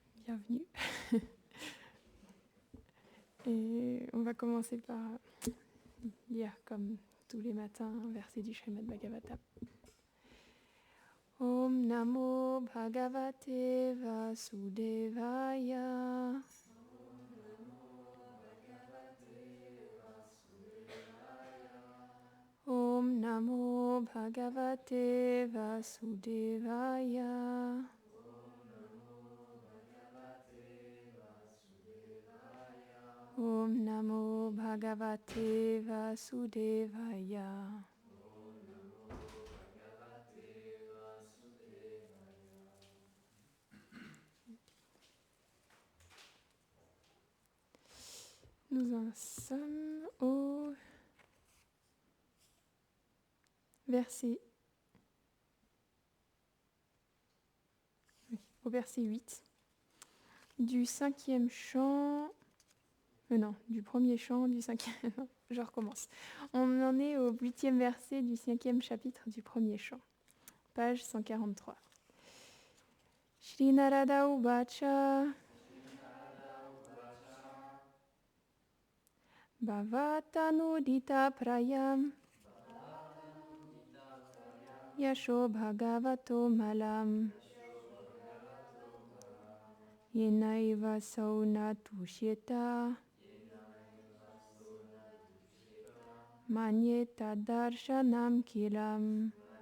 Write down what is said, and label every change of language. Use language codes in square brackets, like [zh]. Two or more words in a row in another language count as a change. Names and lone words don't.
[fr] bienvenue. Et on va commencer par lire comme tous les matins un verset du Srimad Bhagavatam. [sa] Om Namo Bhagavate Vasudevaya. Om Namo Bhagavate Vasudevaya. Om Namo Bhagavate Vasudevaya. [fr] Nous en sommes au verset 8 du cinquième chant. Du premier chant du cinquième. Je recommence. On en est au 8e verset du 5e chapitre du premier chant, page 143. [sa] Shri Narada Uvacha Bhavatanudita Prayam Yasho Bhagavato Malam Yenaiva Saunatusheta Manyeta Darshanam Kilam.